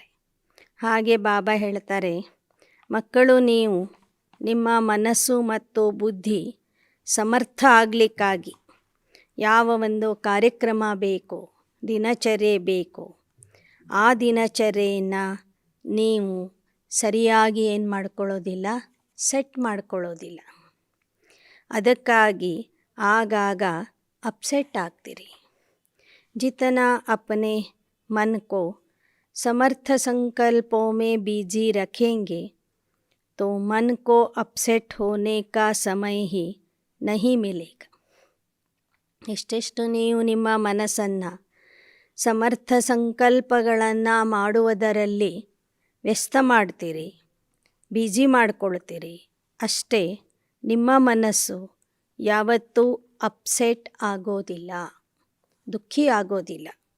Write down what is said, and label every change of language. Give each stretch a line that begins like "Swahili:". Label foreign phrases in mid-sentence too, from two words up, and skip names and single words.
Kannada: ಹಾಗೆ ಬಾಬಾ ಹೇಳ್ತಾರೆ, ಮಕ್ಕಳು ನೀವು ನಿಮ್ಮ ಮನಸ್ಸು ಮತ್ತು ಬುದ್ಧಿ ಸಮರ್ಥ ಆಗಲಿಕ್ಕಾಗಿ ಯಾವ ಒಂದು ಕಾರ್ಯಕ್ರಮ ಬೇಕು, ದಿನಚರ್ಯೆ ಬೇಕು, ಆ ದಿನಚರ್ಯೆಯನ್ನು ನೀವು ಸರಿಯಾಗಿ ಏನು ಮಾಡ್ಕೊಳ್ಳೋದಿಲ್ಲ, ಸೆಟ್ ಮಾಡ್ಕೊಳ್ಳೋದಿಲ್ಲ. ಅದಕ್ಕಾಗಿ ಆಗಾಗ ಅಪ್ಸೆಟ್ ಆಗ್ತೀರಿ.
Hindi: जितना अपने मन को समर्थ संकल्पों में बिजी रखेंगे तो मन को अपसेट होने का समय ही नहीं मिलेगा.
Kannada: ಎಷ್ಟೆಷ್ಟು ನೀವು ನಿಮ್ಮ ಮನಸ್ಸನ್ನು ಸಮರ್ಥ ಸಂಕಲ್ಪಗಳನ್ನು ಮಾಡುವುದರಲ್ಲಿ ವ್ಯಸ್ತ ಮಾಡ್ತೀರಿ, ಬಿಜಿ ಮಾಡ್ಕೊಳ್ತೀರಿ, ಅಷ್ಟೇ ನಿಮ್ಮ ಮನಸ್ಸು ಯಾವತ್ತೂ ಅಪ್ಸೆಟ್ ಆಗೋದಿಲ್ಲ, ದುಃಖಿ ಆಗೋದಿಲ್ಲ.